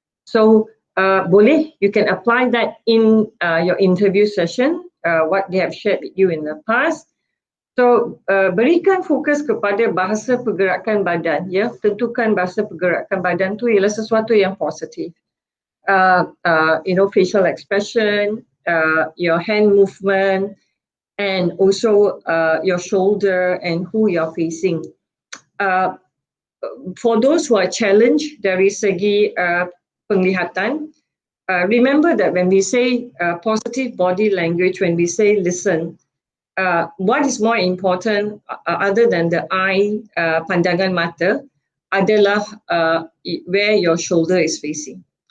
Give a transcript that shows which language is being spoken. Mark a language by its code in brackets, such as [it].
[en] So boleh, you can apply that in your interview session, what they have shared with you in the past. [ms] So berikan fokus kepada bahasa pergerakan badan, ya. Tentukan bahasa pergerakan badan tu ialah sesuatu yang positif. [en] Facial expression, your hand movement, and also your shoulder and who you're facing. For those who are challenged [ms] dari segi penglihatan, [en] remember that when we say positive body language, when we say listen, what is more important other than the eye, [ms] pandangan mata, adalah [en] where your shoulder is facing.